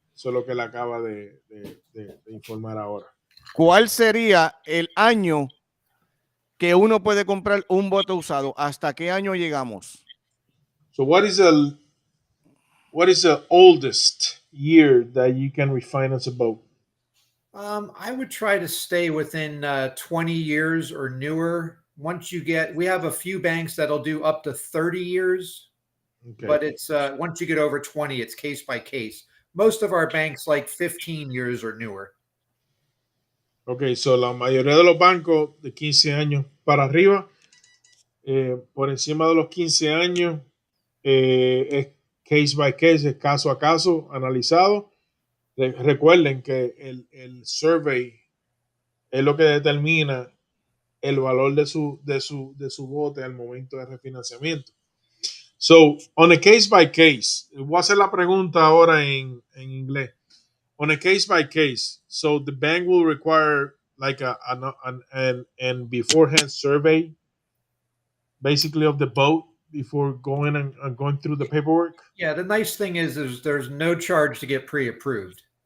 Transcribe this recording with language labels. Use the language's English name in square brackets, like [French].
[Spanish] Eso es lo que le acaba de informar ahora. ¿Cuál sería el año que uno puede comprar un bote usado? ¿Hasta qué año llegamos? [English] So what is the oldest year that you can refinance a boat? I would try to stay within 20 years or newer. We have a few banks that'll do up to 30 years, okay. But it's once you get over 20, it's case by case. Most of our banks like 15 years or newer. [Spanish] Okay, so la mayoría de los bancos de 15 años para arriba, por encima de los 15 años, es [English] case by case, [Spanish] es caso a caso, analizado. Recuerden que el survey es lo que determina el valor de su bote al momento de refinanciamiento. So, [English] on a case by case, [Spanish] voy a hacer la pregunta ahora en inglés. [English] On a case by case, so the bank will require like an beforehand survey, basically of the boat before going and going through the paperwork? Yeah, the nice thing is there's no charge to get pre-approved.